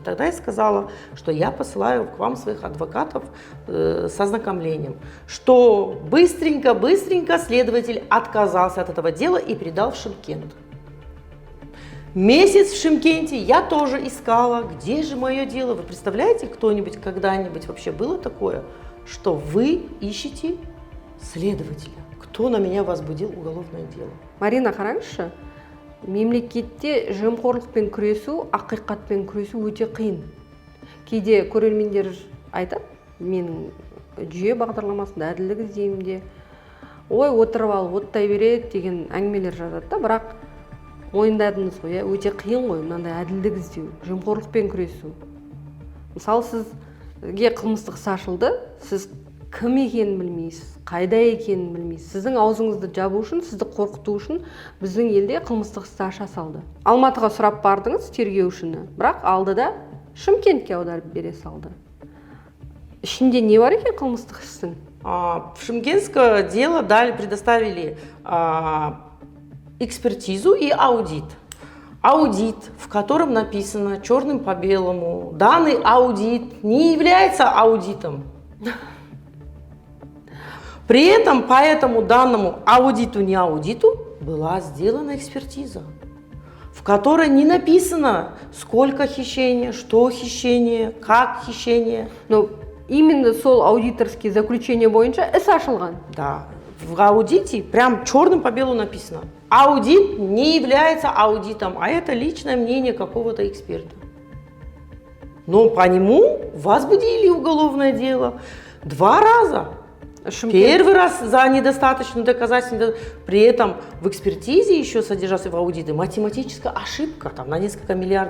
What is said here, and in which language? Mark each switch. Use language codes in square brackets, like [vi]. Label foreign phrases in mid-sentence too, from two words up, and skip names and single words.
[ru] Тогда я сказала, что я посылаю к вам своих адвокатов с ознакомлением, что быстренько следователь отказался от этого дела и передал в Шымкент. Месяц в Шымкенте я тоже искала, где же мое дело. Вы представляете, кто-нибудь когда-нибудь вообще было такое, что вы ищете следователя? Кто на меня возбудил уголовное дело? [kk] Марина, қараңызшы, мемлекетте жемқорлықпен күресу, ақиқатпен күресу өте қиын. Кейде көрермендер айтады, менің жүйе бағдарламасында әділдік іздеймін, ой, отырып алып оттай береді деген әңгімелер жазады да, бірақ мойындадыңыз ғой, өте қиын ғой мынандай әділдік іздеу, жемқорлықпен күресу. Мысалы, сізге қылмыстық іс ашылды, сіз кім екенін білмейсіз, қайда екенін білмейсіз. Сіздің аузыңызды жабу үшін, сізді қорқыту үшін біздің елде қылмыстық істі аша салды. Алматыға сұрап бардыңыз тергеушіні, бірақ алды да Шымкентке аударып бере салды. Ішінде не бар екен қылмыстық істің? [ru] В Шымкентское дело предоставили экспертизу и аудит. Аудит, в котором написано черным по белому, данный аудит не является аудитом. При этом по этому данному аудиту, не аудиту, была сделана экспертиза, в которой не написано, сколько хищения, что хищение, как хищение. Но именно [kk] сол [ru] аудиторские заключения [kk] бойынша іс ашылған. [ru] Да, в аудите прям черным по белому написано. Аудит не является аудитом, а это личное мнение какого-то эксперта. Но по нему возбудили уголовное дело 2 раза. Первый раз за недостаточную доказательную, при этом в экспертизе еще содержался в аудите математическая ошибка, там на несколько миллиардов.